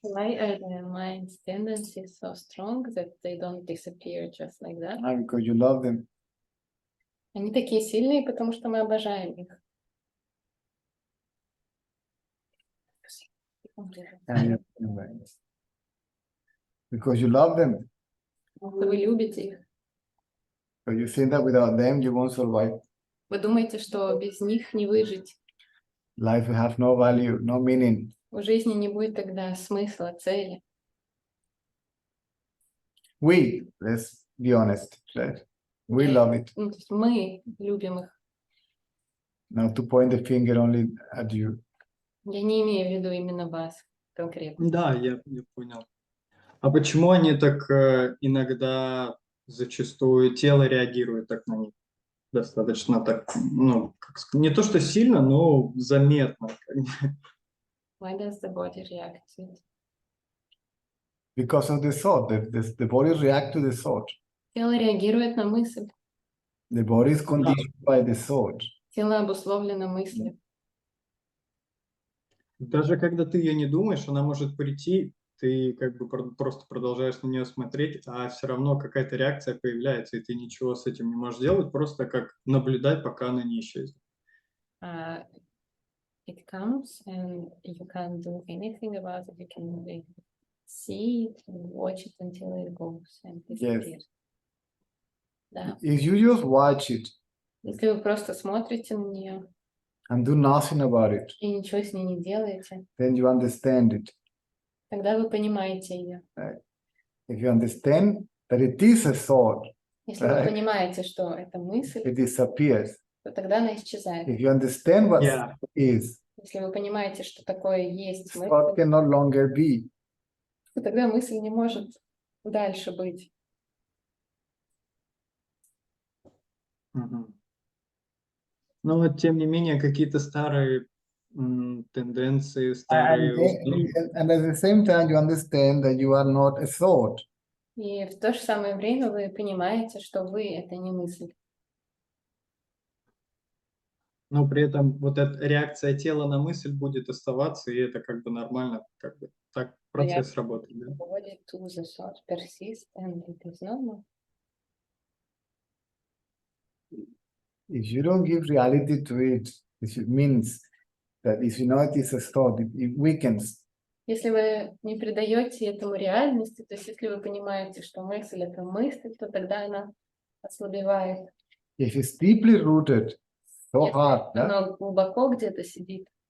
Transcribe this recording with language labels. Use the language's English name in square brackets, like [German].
[English] Why are the mind's tendencies so strong that they don't disappear just like that? Because you love them. [Russian] Они такие сильные, потому что мы обожаем их. [English] And because you love them. [Russian] Вы любите их. [English] So you think that without them you won't survive. [Russian] Вы думаете, что без них не выжить? [English] Life will have no value, no meaning. [Russian] У жизни не будет тогда смысла, цели. [English] Let's be honest, right? We love it. [Russian] Ну, то есть мы любим их. [English] Not to point the finger only at you. [Russian] Я не имею в виду именно вас конкретно. Да, я понял. А почему они так иногда, зачастую, тело реагирует так на них? Достаточно так, ну, не то что сильно, но заметно. [English] Why does the body react to it? Because of the thought. The body reacts to the thought. [Russian] Тело реагирует на мысль. [English] The body is conditioned by the thought. [Russian] Тело обусловлено мыслью. Даже когда ты ее не думаешь, она может прийти, ты как бы просто продолжаешь на нее смотреть, а все равно какая-то реакция появляется, и ты ничего с этим не можешь делать, просто как наблюдать, пока она не исчезнет. [English] It comes and you can't do anything about it. You can only see it and watch it until it goes and disappears. [Russian] Да. [English] If you just watch it [Russian] Если вы просто смотрите на нее [English] and do nothing about it, [Russian] и ничего с ней не делаете, [English] then you understand it. [Russian] тогда вы понимаете ее. [English] If you understand that it is a thought, [Russian] Если вы [English] Right. [Russian] понимаете, что это мысль, [English] it disappears. [Russian] то тогда она исчезает. [English] If you understand what Yeah. thought is, [Russian] Если вы понимаете, что такое есть [English] thought [Russian] мысль, [English] can no longer be. [Russian] то тогда мысль не может дальше быть. Мгм. Но вот, тем не менее, какие-то старые тенденции, старые установки. [English] And at the same time, you understand that you are not a thought. [Russian] И в то же самое время вы понимаете, что вы — это не мысль. Но при этом вот эта реакция тела на мысль будет оставаться, и это как бы нормально, как бы так процесс работает. Да? [English] Body to the thought persist and it is normal. If you don't give reality to it, it means that if you know it is a thought, it weakens. [Russian] Если вы не придаете этому реальности, то есть если вы понимаете, что мысль — это мысль, то тогда она ослабевает. [English] If it's deeply rooted, so [Russian] Если [English] hard, yeah, [Russian] она глубоко где-то сидит